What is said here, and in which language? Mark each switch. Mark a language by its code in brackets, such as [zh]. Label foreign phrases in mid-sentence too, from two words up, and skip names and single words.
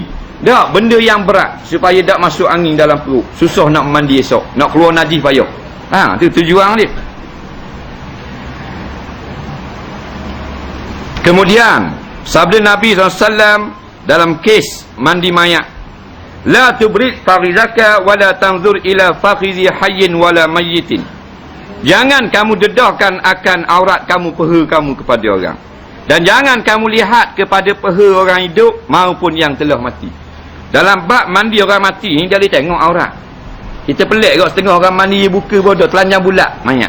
[ms] Tak, benda yang berat supaya tak masuk angin dalam perut. Susah nak mandi esok, nak keluar najis payah. Tu tujuan dia. Kemudian sabda Nabi SAW dalam kes mandi mayat, [ar] لا تبرز فخذك ولا تنظر إلى فخذ حي ولا ميت. [ms] Jangan kamu dedahkan akan aurat kamu, peha kamu kepada orang. Dan jangan kamu lihat kepada peha orang hidup maupun yang telah mati. Dalam bab mandi orang mati ni, dia boleh tengok aurat. Kita pelik kot setengah orang mandi buka bodoh, telanjang bulat mayat.